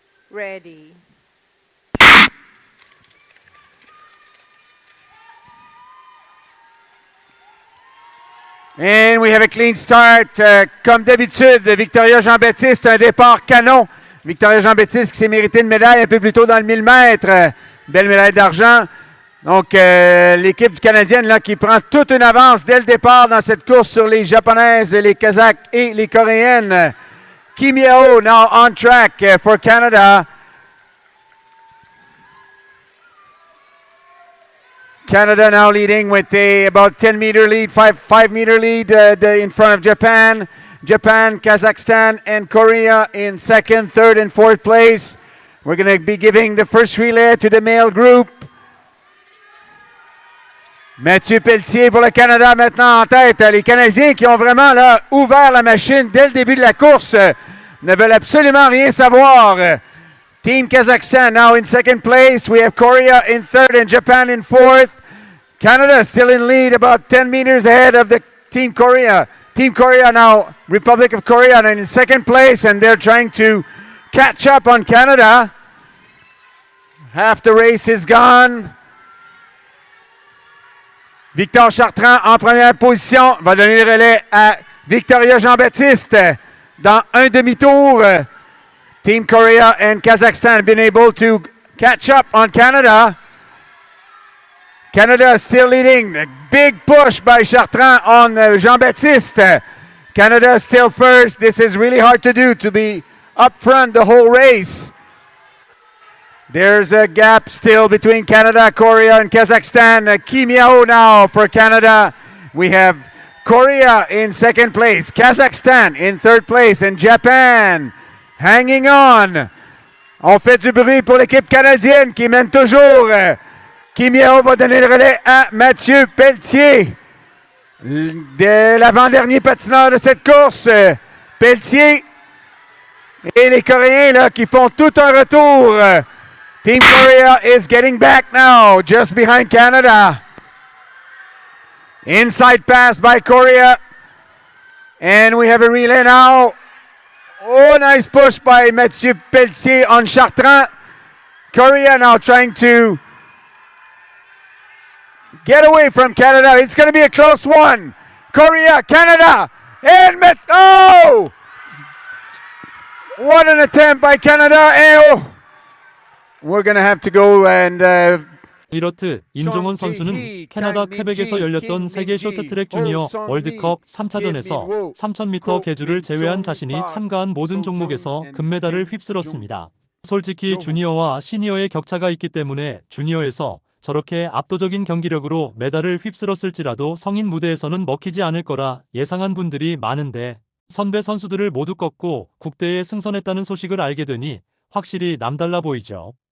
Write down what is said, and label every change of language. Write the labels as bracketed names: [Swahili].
[English] Ready. And we have a clean start. [French] Comme d'habitude, Victoria Jean-Baptiste, un départ canon. Victoria Jean-Baptiste qui s'est mérité une médaille un peu plus tôt dans le 1000 mètres. Belle médaille d'argent. Donc, l'équipe du Canadien là, qui prend toute une avance dès le départ dans cette course sur les Japonaises, les Kazakhs et les Coréennes. [English] Kim Yeo now on track for Canada. Canada now leading with a about 10-meter lead, 5-meter lead in front of Japan. Japan, Kazakhstan, and Korea in second, third, and fourth place. We're going to be giving the first relay to the male group. [French] Mathieu Pelletier pour le Canada maintenant en tête. Les Canadiens qui ont vraiment là, ouvert la machine dès le début de la course ne veulent absolument rien savoir. [English] Team Kazakhstan now in second place. We have Korea in third and Japan in fourth. Canada still in lead, about 10 meters ahead of the Team Korea. Team Korea now, Republic of Korea, in second place, and they're trying to catch up on Canada. Half the race is gone. [French] Victor Chartrand en première position va donner le relais à Victoria Jean-Baptiste dans un demi-tour. [English] Team Korea and Kazakhstan have been able to catch up on Canada. Canada is still leading. A big push by Chartrand on Jean-Baptiste. Canada is still first. This is really hard to do, to be up front the whole race. There's a gap still between Canada, Korea, and Kazakhstan. Kim Yeo now for Canada. We have Korea in second place, Kazakhstan in third place, and Japan hanging on. [French] On fait du bruit pour l'équipe canadienne qui mène toujours. Kim Yeo va donner le relais à Mathieu Pelletier. De l'avant-dernier patineur de cette course, Pelletier et les Coréens là, qui font tout un retour. [English] Team Korea is getting back now, just behind Canada. Inside pass by Korea. And we have a relay now. Oh, nice push by Mathieu Pelletier on Chartrand. Korea now trying to get away from Canada. It's going to be a close one. Korea, Canada, and oh! What an attempt by Canada. And we're going to have to go and [Korean] 이렇듯 임종언 선수는 캐나다 퀘벡에서 열렸던 세계 쇼트트랙 주니어 월드컵 3차전에서 3000m 계주를 제외한 자신이 참가한 모든 종목에서 금메달을 휩쓸었습니다. 솔직히 주니어와 시니어의 격차가 있기 때문에 주니어에서 저렇게 압도적인 경기력으로 메달을 휩쓸었을지라도 성인 무대에서는 먹히지 않을 거라 예상한 분들이 많은데 선배 선수들을 모두 꺾고 국대에 승선했다는 소식을 알게 되니 확실히 남달라 보이죠.